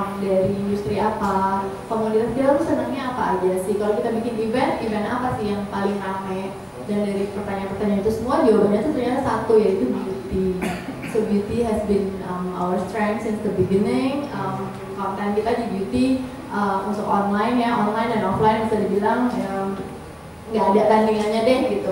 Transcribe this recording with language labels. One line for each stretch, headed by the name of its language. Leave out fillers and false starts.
Indonesian: dari industri apa, komunitas kita tuh senangnya apa aja sih. Kalau kita bikin event apa sih yang paling rame? Dan dari pertanyaan-pertanyaan itu semua jawabannya tuh ternyata satu, yaitu beauty.
English: So beauty has been our strength since the beginning.
Indonesian: Konten kita di beauty untuk online dan offline bisa dibilang nggak ada tandingannya deh gitu.